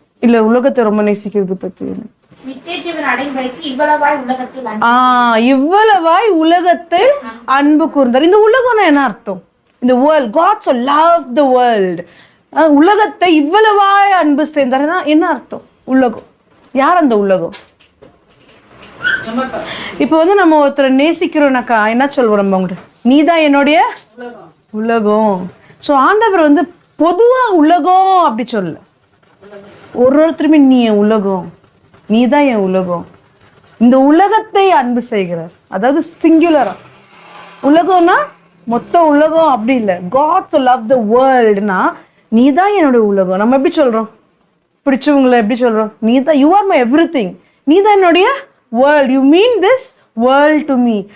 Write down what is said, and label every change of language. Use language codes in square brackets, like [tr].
[ta] இல்ல உலகத்தை ரொம்ப நேசிக்கிறது பத்தி நித்திய ஜீவன் அடையும்படிக்கு இவ்வளவாய் உலகத்தில் இவ்வளவாய் உலகத்தில் அன்பு கூர்ந்தார். இந்த உலகம்னா என்ன அர்த்தம்? [en] இந்த world, God so loved the world. [ta] உலகத்தை இவ்வளவாய் அன்பு செய்தார்னா என்ன அர்த்தம்? உலகம். யார் அந்த உலகம்? இப்போ வந்து நம்ம ஒருத்தரை நேசிக்கிறோம்னாக்கா என்ன சொல்வோம் நம்ம அவங்கள்ட்ட? நீதான் என்னுடைய உலகம். ஸோ ஆண்டவர் வந்து பொதுவா உலகம் அப்படி சொல்ல, ஒருத்தருமே நீ என் உலகம், நீதான் என் உலகம். இந்த உலகத்தை அன்பு செய்கிறார். அதாவது சிங்குலரா. உலகம்னா மொத்த உலகம் அப்படி இல்லை. [en] God so loved the world [ta] னா நீதான் என்னோட உலகம். நம்ம எப்படி சொல்றோம்? பிடிச்சவங்களை எப்படி சொல்றோம்? நீதான், [en] you are my everything. [ta] நீதான் என்னுடைய [en] World, you mean this world to me.